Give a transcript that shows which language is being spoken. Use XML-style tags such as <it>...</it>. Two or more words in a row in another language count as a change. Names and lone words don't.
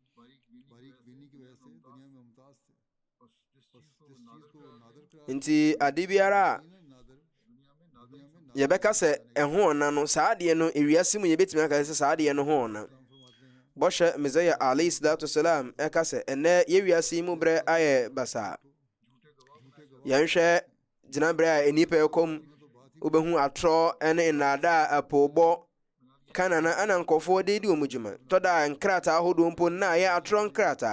<ak>Nti ade biara a yɛbɛka sɛ ɛho ɔna no, saa adeɛ no ewiase mu yɛbɛtumi aka sɛ saa adeɛ no ho ɔna. Bɔhyɛ Mesaya</ak> <ar>عليه الصلاة والسلام</ar> <ak>ɛka sɛ ɛnɛ yɛwiase yi mu berɛ ayɛ basaa. Yɛnhwɛ gyinaberɛ a nnipa ɛkɔm wobɛhu atorɔ ne nnaadaa apoobɔ kanana ana nkɔfoɔ de di wɔn dwuma tɔda nkrataa ahodoɔ mpo na ayɛ atorɔ nkrataa.</ak>